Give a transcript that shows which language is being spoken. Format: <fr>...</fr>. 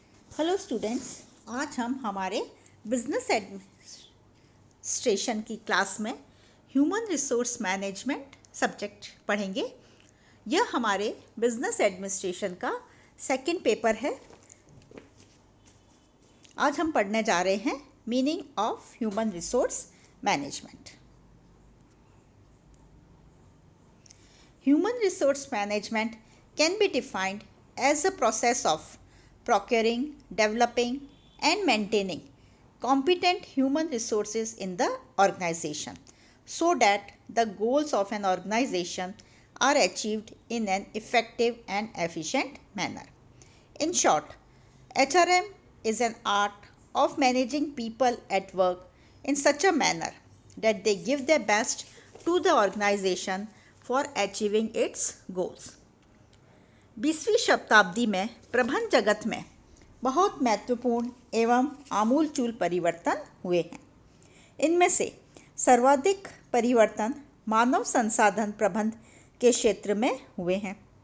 <hi>Hello students, आज हम हमारे बिजनेस एडमिनिस्ट्रेशन की क्लास में ह्यूमन रिसोर्स मैनेजमेंट सब्जेक्ट पढ़ेंगे। यह हमारे बिजनेस एडमिनिस्ट्रेशन का सेकंड पेपर है। आज हम पढ़ने जा रहे हैं meaning of human resource management.</hi> <en>Human resource management can be defined as a process of procuring, developing, and maintaining competent human resources in the organization so that the goals of an organization are achieved in an effective and efficient manner. In short, HRM is an art of managing people at work in such a manner that they give their best to the organization for achieving its goals.</en> <hi>20वीं शताब्दी में प्रबंधन जगत में बहुत महत्वपूर्ण एवं आमूलचूल परिवर्तन हुए हैं। इनमें से सर्वाधिक परिवर्तन मानव संसाधन प्रबंधन के क्षेत्र में हुए हैं।</hi>